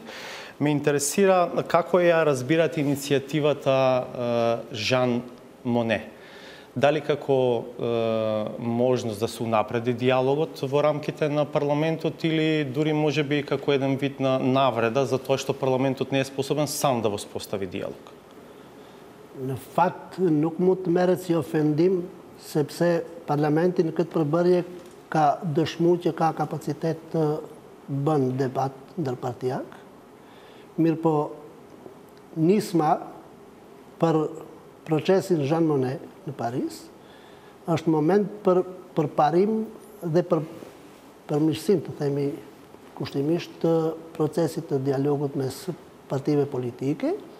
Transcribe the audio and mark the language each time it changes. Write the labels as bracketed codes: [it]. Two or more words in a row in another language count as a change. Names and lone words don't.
[mk] Ме интересира како ја разбирате иницијативата Жан Моне. Дали како можност да се унапреди диалогот во рамките на парламентот или дури можеби како еден вид на навреда за тоа што парламентот не е способен сам да воспостави диалог? [sq] Në fakt nuk mund të merret si ofendim sepse parlamenti në këtë përbërje ka dëshmuar që ka kapacitet të bën debat ndërpartiak. Mirë po nisma për procesin Jean Monnet në Paris është moment për përparim dhe për përmirësim, të themi kushtimisht, të procesit të dialogut mes partive politike,